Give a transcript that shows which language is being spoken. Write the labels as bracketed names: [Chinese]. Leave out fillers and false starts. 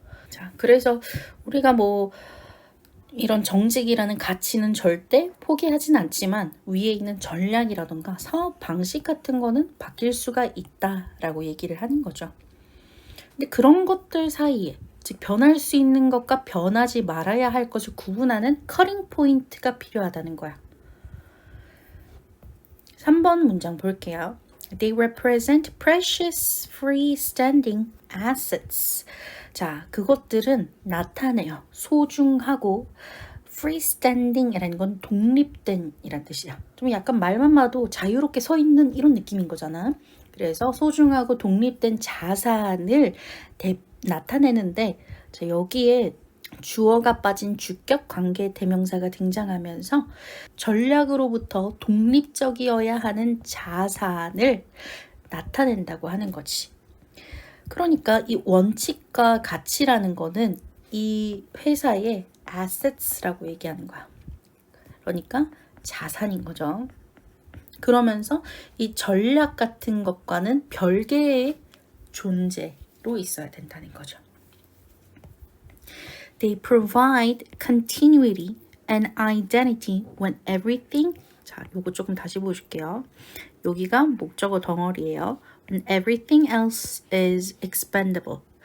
[Korean] 자, 그래서 우리가 뭐 이런 정직이라는 가치는 절대 포기하진 않지만 위에 있는 전략이라던가 사업 방식 같은 거는 바뀔 수가 있다라고 얘기를 하는 거죠. 근데 그런 것들 사이에 즉 변할 수 있는 것과 변하지 말아야 할 것을 구분하는 커링 포인트가 필요하다는 거야. 3번 문장 볼게요. [English] They represent precious freestanding assets. [Korean] 자, 그것들은 나타내요. 소중하고 freestanding이라는 건 독립된 이란 뜻이야. 좀 약간 말만 봐도 자유롭게 서 있는 이런 느낌인 거잖아. 그래서 소중하고 독립된 자산을 나타내는데 자, 여기에 주어가 빠진 주격 관계 대명사가 등장하면서 전략으로부터 독립적이어야 하는 자산을 나타낸다고 하는 거지. 그러니까 이 원칙과 가치라는 거는 이 회사의 assets라고 얘기하는 거야. 그러니까 자산인 거죠. 그러면서 이 전략 같은 것과는 별개의 존재로 있어야 된다는 거죠. [English] They provide continuity and identity when everything [Korean] 자, 요거 조금 다시 보여줄게요. 여기가 목적어 덩어리예요. [English] and everything else is expendable.